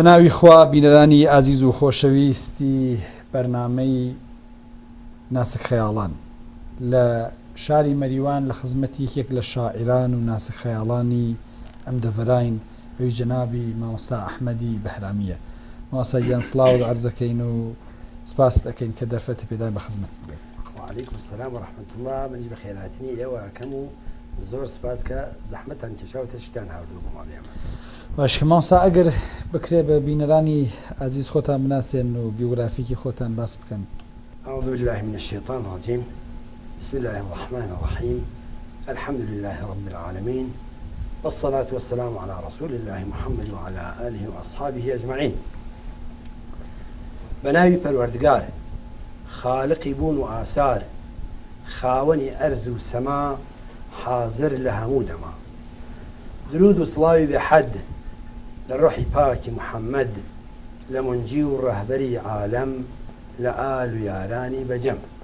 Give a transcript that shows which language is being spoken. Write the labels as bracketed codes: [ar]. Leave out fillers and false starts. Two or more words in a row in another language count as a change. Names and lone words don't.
[ckb] ناوی خوا بینەرانی ئازیز و خۆشەویستی بەرنامەی ناسک خەیاڵان لە شاری مەریوان لە خزمەتی یەکێک لە شاعران و ناسک خەیاڵانی ئەم دەڤەراین ئەوی جەنابی مامۆستا ئەحمەدی بەهرامیە مامۆستا گیان سڵاو عەرزەکەین و سپاس دەکەین کە دەرفەتە پێدای بە خزمەتت بێت. [ar] وعليكم السلام ورحمة الله [ckb] منجي بخيراتني ئێوە ئەکەم و زۆر سپاس کە زەحمەتان کێشاوتە شتان هاوردوو بۆماڵێمە. باش مامۆستا ئەگەر بکرێ بە بینەرانی ئازیز خۆتان بناسێن و بیوگرافیکی خۆتان باس بکەن. [ar] أعوذ بالله من الشيطان الرجيم بسم الله الرحمن الرحيم الحمد لله رب العالمين والصلاة والسلام على رسول الله محمد وعلى آله وأصحابه أجمعين. [ckb] بناوي پروردگار خالقی بوون و ئاسار خاوەنی ئەرز و سەما حازر لە هەموو دەما درود و سڵاوی بێحەد لە ڕۆحی پاکی محەممەد لە منجی و ڕەهبەری عالەم لە ئال و یارانی بەجەم.